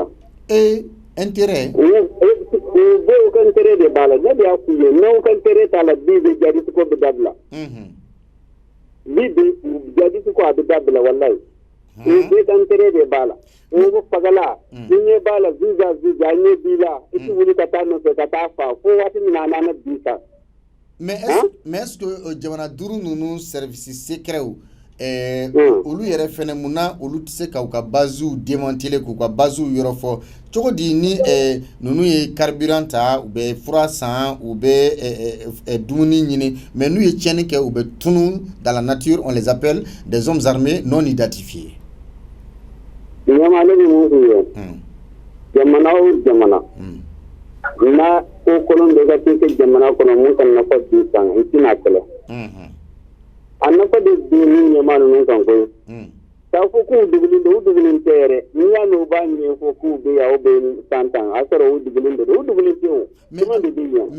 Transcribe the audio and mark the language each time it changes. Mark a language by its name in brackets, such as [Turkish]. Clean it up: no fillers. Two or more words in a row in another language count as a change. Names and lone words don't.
[French] intérêt [Bambara] u bɛɛ ka intérêt de b'a la ne de y'a f'u ye n'aw ka intérêt t'a la bi bɛ jadisi ko bɛ dabila bi bɛ jadisi ko a bɛ dabila walayi u bɛɛ ka intérêt de b'a la mɔgɔ fagala i ɲɛ b'a la vis-à-vis a ɲɛ b'i la i tɛ wuli ka taa nɔfɛ ka taa fa fo waati min na a nana bi sa. [French] mais est-ce que [Bambara] jamana 5 ninnu [French] service secret [Bambara] olu yɛrɛ fɛnɛ munna olu tɛ se ka u ka basew démanteler k'u ka basew yɔrɔ fɔ cogo di ni ninnu ye carburant ta u bɛ fura san u bɛ dumuni ɲini mais n'u ye tiɲɛni kɛ u bɛ tunu [French] dans la nature on les appelle des hommes armés non identifiés. [Bambara] ɲama ne bɛ mun f'u ye jamana o jamana n'a ko kolon bɛ ka kɛ jamana kɔnɔ mun ka nafa bi kan i tɛna kɛlɛ a nafa de bi ni ɲama ninnu kan koyi k'a fɔ k'u dugulen don u dugulen tɛ yɛrɛ n'i y'a mɛn u b'a ɲɛfɔ k'u bɛ yan u bɛ tan a sɔrɔ u dugulen don u dugulen tɛ o caman de bɛ yan.